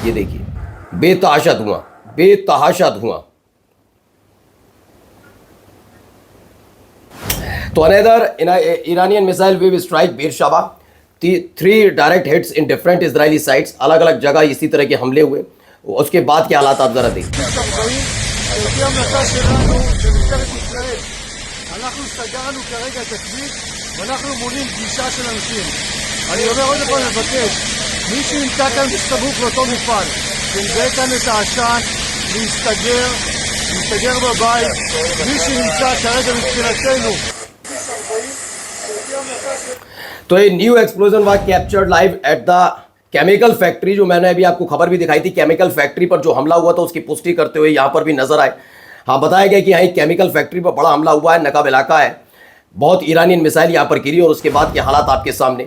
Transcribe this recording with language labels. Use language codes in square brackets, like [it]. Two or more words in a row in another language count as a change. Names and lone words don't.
[hi] ये देखिए, बेतहाशा धुआं, बेतहाशा धुआं। [en] तो another Iranian missile wave strike Beersheba, 3 direct hits in different Israeli sites. [hi] अलग अलग जगह इसी तरह के हमले हुए। उसके बाद के हालात आप जरा देखिए। [he] אנחנו סגרנו כרגע את הכביש ואנחנו מונים פגישה של אנשים. אני אומר עוד פעם מבקש, מי שנמצא כאן בסמוך לאותו מפעל, שמזהה כאן את העשן, להסתגר בבית. מי שנמצא כרגע מבחינתנו. [hi] तो ये [en] new explosion was captured live at the chemical factory, [hi] जो मैंने अभी आपको खबर भी दिखाई थी। [en] chemical factory [hi] पर जो हमला हुआ था उसकी पुष्टि करते हुए यहाँ पर भी नजर आए। हाँ, बताया गया कि यहाँ एक [en] chemical factory [hi] पर बड़ा हमला हुआ है, नकाब इलाका है, बहुत [en] Iranian missile [hi] यहाँ पर गिरी और उसके बाद के हालात आपके सामने।